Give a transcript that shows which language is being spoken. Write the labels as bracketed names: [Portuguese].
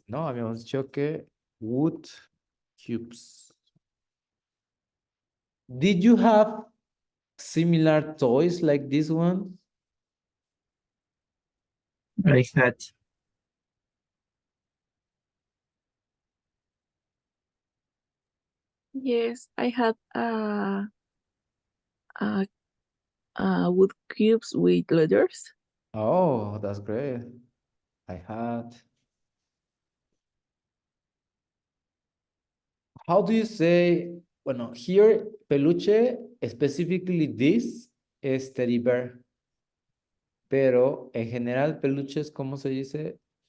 [Spanish] No, habíamos dicho que [English] wood cubes. Did you have similar toys like this one? I had. Yes, I had a, wood cubes with letters. Oh, that's great. I had. How do you say, bueno, here, peluche, specifically this is teddy bear. [Spanish] Pero en general, peluches, ¿cómo se dice?